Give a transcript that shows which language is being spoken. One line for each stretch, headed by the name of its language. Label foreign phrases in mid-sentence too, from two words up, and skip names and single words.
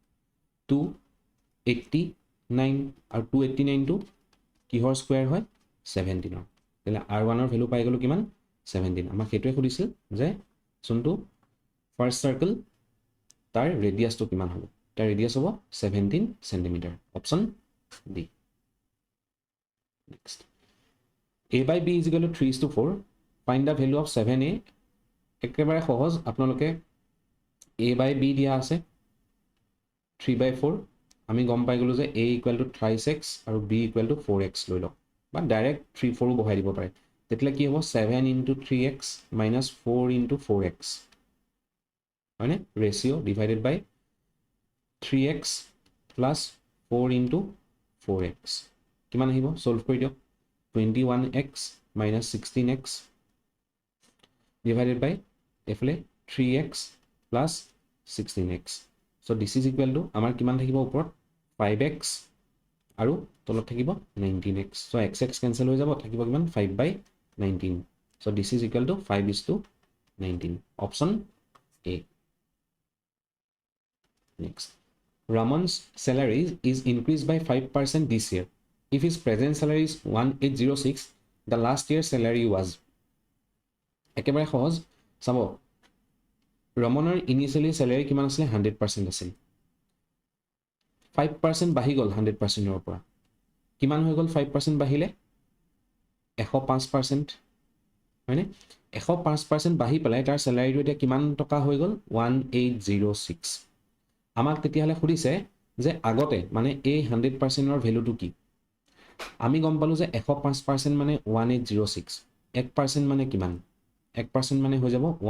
Assamese: 289 আৰু 289 টো কিহৰ স্কোয়াৰ হয় 17 তেলে r1 ৰ ভ্যালু পাই গলো কিমান 17 আমাক হেতুৱে খুদিছিল যে যোনটো
English: first circle
Assamese: তাৰ ৰেডিয়াসটো কিমান হ'ব তাৰ ৰেডিয়াস হ'ব 17
English: centimetre option D next a by b is equal to 3:4 find the value
Assamese: of 7a একেবাৰে সহজ আপোনালোকে
English: a by b
Assamese: দিয়া আছে 3/4 আমি গম পাই গলো যে
English: a equal to 3x
Assamese: আৰু
English: b equal to
Assamese: 4x লৈ লওক বা ডাইৰেক্ট 3 4 বহাই দিব পাৰে তেতিয়ালে কি হ'ব
English: 7 into 3x minus 4 into 4x হয়নে ratio divided by 3x plus 4 into 4x
Assamese: কিমান আহিব সলভ কৰি দিয়ক
English: 21x minus 16x divided by
Assamese: এফালে
English: 3x plus 16x so this is equal to
Assamese: আমাৰ কিমান থাকিব ওপৰত 5x আৰু তলত থাকিব
English: 19x so x cancel
Assamese: হৈ যাব থাকিব কিমান 5/19
English: so this is equal to 5:19 option A next Raman's salary is increased by 5% this year if his present salary is 1806 the last year's salary was
Assamese: একেবাৰে সহজ চাব ৰমনৰ
English: initially salary
Assamese: কিমান আছিল 100% আছিল 5% বাঢ়ি গল 100% ৰ পৰা কিমান হৈ গল 5% বাঢ়িলে 105% হয়নে 105% বাঢ়ি পেলাই তাৰ স্যালাৰিটো এতিয়া কিমান টকা হৈ গল 1806 আমাক তেতিয়াহলে খুদিছে যে আগতে মানে এই 100% ৰ ভ্যালুটো কি আমি গম পালো যে 105% মানে 1806 1% মানে কিমান 1% মানে হৈ যাব